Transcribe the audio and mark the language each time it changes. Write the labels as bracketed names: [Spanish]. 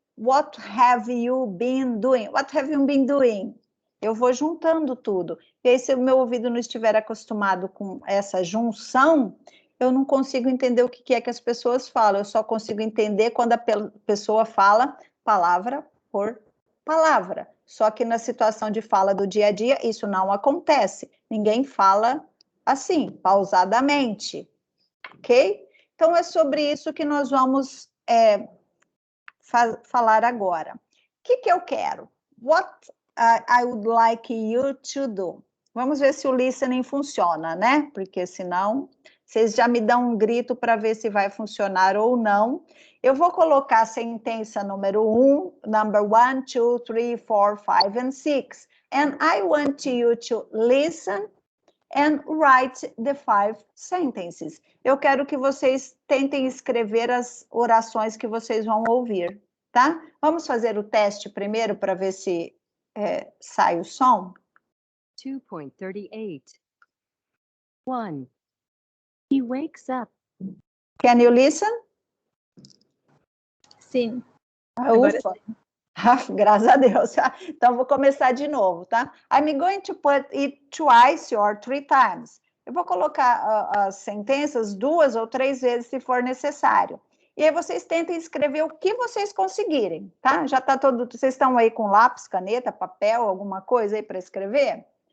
[English] What have you been doing? What have you been doing? [Portuguese] Eu vou juntando tudo. E aí, se o meu ouvido não estiver acostumado com essa junção, eu não consigo entender o que é que as pessoas falam, eu só consigo entender quando a pessoa fala palavra por palavra. Só que na situação de fala do dia a dia, isso não acontece. Ninguém fala assim, pausadamente, ok? Então, é sobre isso que nós vamos falar agora. O que eu quero? [English] What I would like you to do. [Portuguese] Vamos ver se o listening funciona, né? Porque senão, vocês já me dão um grito para ver se vai funcionar ou não. Eu vou colocar a sentença número 1, [English] number 1, 2, 3, 4, 5 and 6. And I want you to listen and write the 5 sentences. [Portuguese] Eu quero que vocês tentem escrever as orações que vocês vão ouvir, tá? Vamos fazer o teste primeiro para ver se sai o som? [English] 2.38. 1. He wakes up. Can you listen? [Portuguese] Sim. Agora Ufa. Graças a Deus. Então, vou começar de novo, tá? [English] I'm going to put it twice or 3 times. [Portuguese] Eu vou colocar as sentenças 2 ou 3 vezes, se for necessário. E aí, vocês tentem escrever o que vocês conseguirem, tá? Já tá todo... Vocês estão aí com lápis, caneta, papel, alguma coisa aí para escrever?